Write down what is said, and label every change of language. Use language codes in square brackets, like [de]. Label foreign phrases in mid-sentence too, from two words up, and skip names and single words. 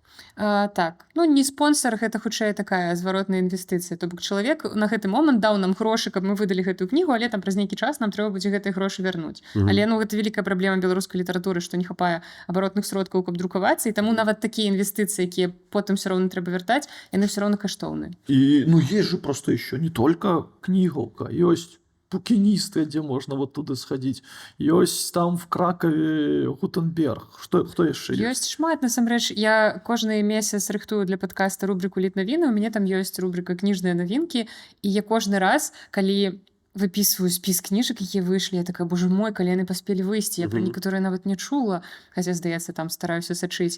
[be] Так, ну не спонсор, гэта хутчэй такая зваротная інвестыцыя. То бок чалавек на гэты момант даў нам грошы, каб мы выдалі гэтую кнігу, але там праз нейкі час нам трэба будзе гэтыя грошы вярнуць. Але ну гэта вялікая праблема беларускай літаратуры, што не хапае абаротных сродкаў, каб друкавацца, і таму нават такія інвестыцыі, якія потым все роўна трэба вяртаць, яны все роўна каштоўныя. [ru] И, ну, есть же просто еще не только книгулка, есть букинисты, где можно вот туда сходить. Есть там в Кракове Гутенберг. [be] Хто яшчэ ёсць? Ёсць шмат, насамрэч. Я кожны месяц рыхтую для падкаста рубрыку «Літнавіны». У мяне там ёсць рубрыка «Кніжныя навінкі». І я кожны раз, калі выписываю спіс кніжак, якія выйшлі, я такая, боже мой, калі яны паспелі выйсці. Я пра некаторыя нават не чула, хаця, здаецца, там стараюся сачыць.